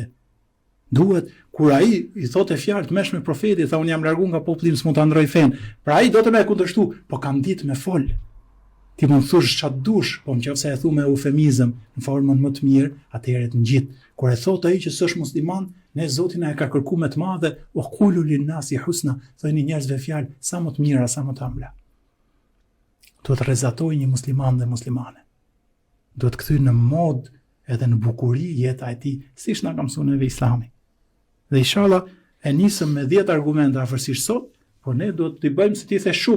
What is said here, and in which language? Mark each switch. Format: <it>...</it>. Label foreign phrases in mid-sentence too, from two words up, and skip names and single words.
<sq>Duhet kur ai i thotë fjalë të mëshme profetit, tha unë jam larguar nga populli, s'mund ta ndroj fen. Pra ai do të më kundërshtu, po kam ditë me fol. Ti mund të thosh çfarë dush, po nëse e thu me eufemizëm në formën më të mirë, atëherë të ngjit. Kur e thotë ai që s'është musliman, ne Zoti na e ka kërkuar më të madhe,</sq> <ar>وقولوا للناس حسنا,</ar> <sq>thoni njerëzve fjalë sa më të mira, sa më të ëmbla. Duhet rrezatoj një musliman dhe muslimane. Duhet kthy në mod edhe në bukuri jeta e tij, siç na ka mësuar neve Islami. Dhe inshallah e nisëm me 10 argumente afërsisht sot, por ne duhet t'i bëjmë si ti the shumë.</sq>